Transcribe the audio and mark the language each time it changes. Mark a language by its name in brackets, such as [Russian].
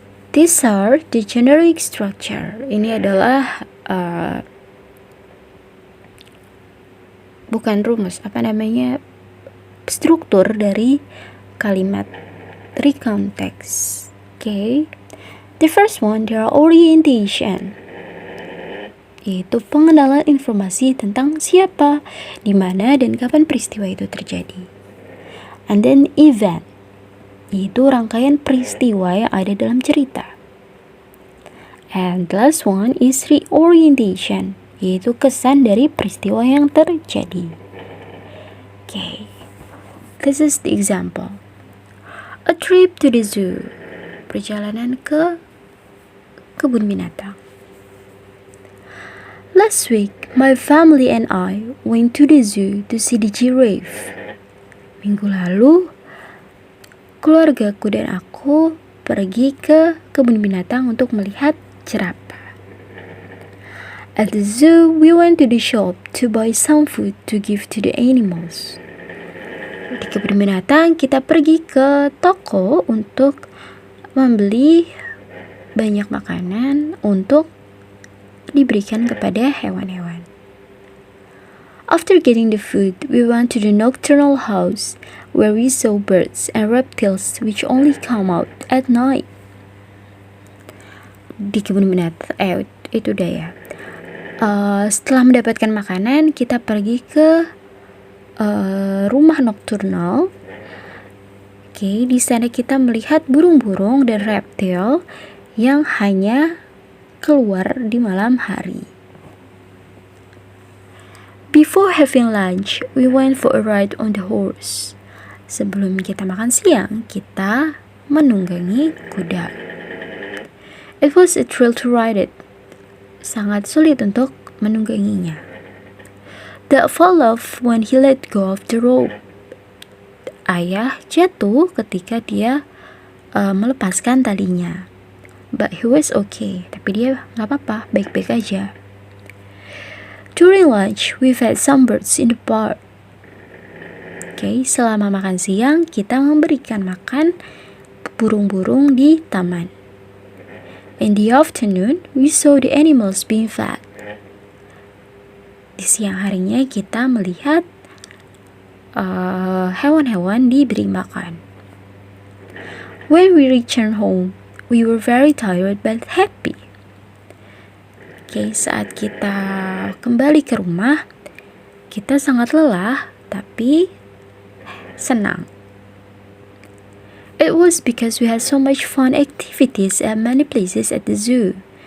[English] These are the generic structure. [Indonesian] Ini adalah bukan rumus, struktur dari kalimat recount text. Okay. [English] The first one, there are orientation, [Indonesian] yaitu pengenalan informasi tentang siapa, di mana, dan kapan peristiwa itu terjadi. [English] And then event, [Indonesian] yaitu rangkaian peristiwa yang ada dalam cerita. [English] And the last one is reorientation, [Indonesian] yaitu kesan dari peristiwa yang terjadi. [English] Okay, this is the example. A trip to the zoo, [Indonesian] perjalanan ke kebun binatang. [English] Last week, my family and I went to the zoo to see the giraffe. [Indonesian] Minggu lalu, keluargaku dan aku pergi ke kebun binatang untuk melihat jerapah. [English] At the zoo, we went to the shop to buy some food to give to the animals. [Indonesian] Di kebun binatang, kita pergi ke toko untuk membeli banyak makanan untuk diberikan kepada hewan-hewan. [English] After getting the food, we went to the nocturnal house where we saw birds and reptiles which only come out at night. [Indonesian] Di kebun binatang, itu udah ya. Setelah mendapatkan makanan, kita pergi ke rumah nocturnal Oke, di sana kita melihat burung-burung dan reptil yang hanya keluar di malam hari. [English] Before having lunch, we went for a ride on the horse. [Indonesian] Sebelum kita makan siang, kita menunggangi kuda. [English] It was a thrill to ride it. [Indonesian] Sangat sulit untuk menungganginya. [English] Dad fell off when he let go of the rope. [Indonesian] Ayah jatuh ketika dia melepaskan talinya. [English] But he was okay. [Indonesian] Tapi dia nggak apa-apa, baik-baik aja. [English] During lunch, we fed some birds in the park. [Indonesian] Oke, selama makan siang, kita memberikan makan burung-burung di taman. [English] In the afternoon, we saw the animals being fed. [Indonesian] Di siang harinya, kita melihat hewan-hewan diberi makan. [English] When we returned home, we were very tired but happy. [Indonesian] Oke, saat kita kembali ke rumah, kita sangat lelah tapi senang. [English] It was because we had so much fun activities at many places at the zoo.